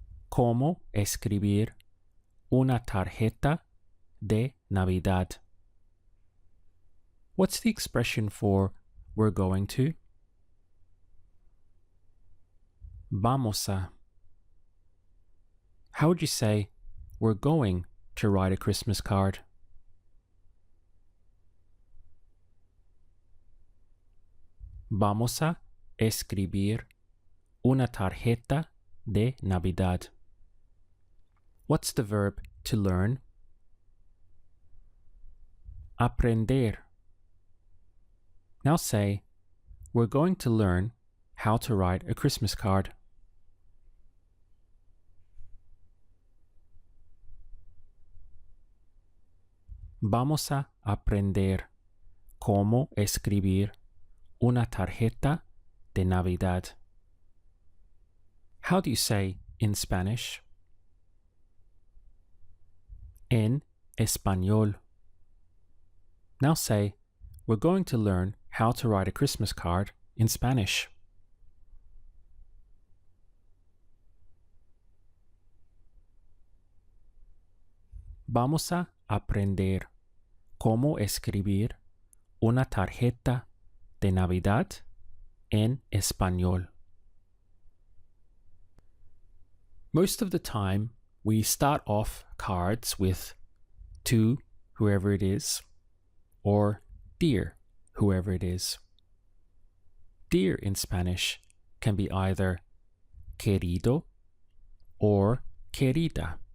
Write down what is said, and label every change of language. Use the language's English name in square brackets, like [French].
[Spanish] Cómo escribir una tarjeta de Navidad. [English] What's the expression for we're going to? [Spanish] Vamos a. [English] How would you say we're going to write a Christmas card? [Spanish] Vamos a escribir una tarjeta de Navidad. [English] What's the verb to learn? [Spanish] Aprender. [English] Now say, we're going to learn how to write a Christmas card. [Spanish] Vamos a aprender cómo escribir una tarjeta de Navidad. [English] How do you say in Spanish? [Spanish] En español. [English] Now say, we're going to learn how to write a Christmas card in Spanish. [Spanish] Vamos a aprender cómo escribir una tarjeta de Navidad en español. [English] Most of the time, we start off cards with to whoever it is, or dear whoever it is. Dear in Spanish can be either querido or querida.